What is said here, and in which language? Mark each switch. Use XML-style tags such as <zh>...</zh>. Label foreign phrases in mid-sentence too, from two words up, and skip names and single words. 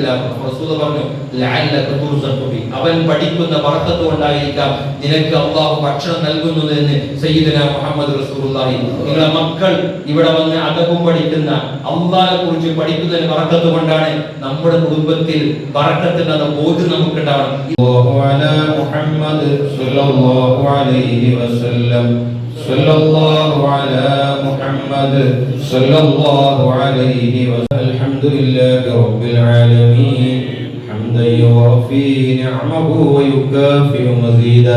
<ml>റസൂൽ പറഞ്ഞു,</ml> <ar>لعلك ترزق به,</ar> <ml>അവൻ പഠിക്കുന്ന ബർക്കത്ത് കൊണ്ടായിരിക്കാം നിനക്ക് അല്ലാഹു ഭക്ഷണം നൽകുന്നത് എന്ന്</ml> <ar>سيدنا محمد رسول الله.</ar> <ml>നിങ്ങളുടെ മക്കൾ ഇവിടെ വന്ന് അദബും പഠിക്കുന്ന, അല്ലാഹുവിനെ കുറിച്ച് പഠിക്കുന്നതിന് ബർക്കത്ത് കൊണ്ടാണ് നമ്മുടെ കുടുംബത്തിൽ ബർക്കത്തിന്റെ ബോധ്യം നമുക്ക് ഉണ്ടാവണം.</ml> <ar>صلى الله عليه وسلم صلى الله على محمد صلى الله عليه وسلم. الحمد لله رب العالمين حمدا يوافي نعمه ويكافئ مزيدا.</ar>